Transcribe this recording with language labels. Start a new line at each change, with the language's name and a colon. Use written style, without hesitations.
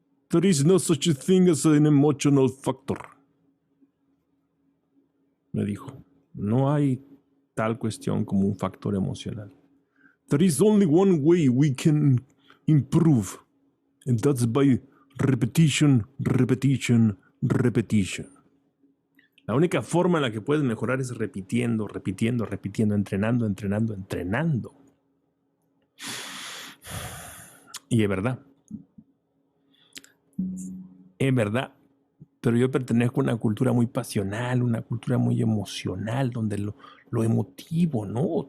English: There is no such a thing as an emotional factor.
Spanish: Me dijo, no hay tal cuestión como un factor emocional.
English: There is only one way we can improve, and that's by repetition, repetition, repetition.
Spanish: La única forma en la que puedes mejorar es repitiendo, repitiendo, repitiendo, entrenando, entrenando, entrenando. Y es verdad. Es verdad. Pero yo pertenezco a una cultura muy pasional, una cultura muy emocional, donde lo emotivo, ¿no?